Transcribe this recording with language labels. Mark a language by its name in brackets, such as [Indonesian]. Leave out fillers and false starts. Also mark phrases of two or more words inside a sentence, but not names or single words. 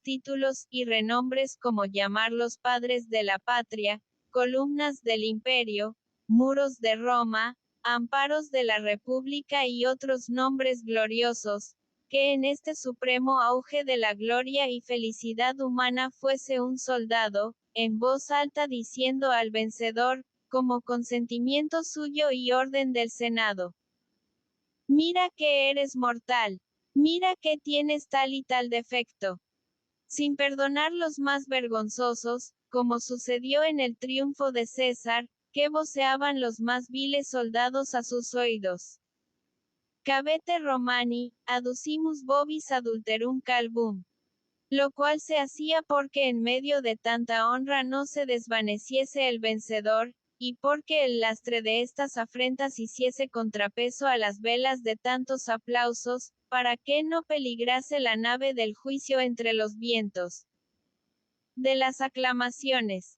[Spanish] títulos y renombres como llamarlos padres de la patria, columnas del imperio, muros de Roma, amparos de la República y otros nombres gloriosos, que en este supremo auge de la gloria y felicidad humana fuese un soldado, en voz alta diciendo al vencedor, como consentimiento suyo y orden del Senado: mira que eres mortal. Mira que tienes tal y tal defecto. Sin perdonar los más vergonzosos, como sucedió en el triunfo de César, que voceaban los más viles soldados a sus oídos. [Latin] Cabete Romani, aducimus vobis adulterum calvum. [Spanish] Lo cual se hacía porque en medio de tanta honra no se desvaneciese el vencedor, y porque el lastre de estas afrentas hiciese contrapeso a las velas de tantos aplausos, para que no peligrase la nave del juicio entre los vientos de las aclamaciones.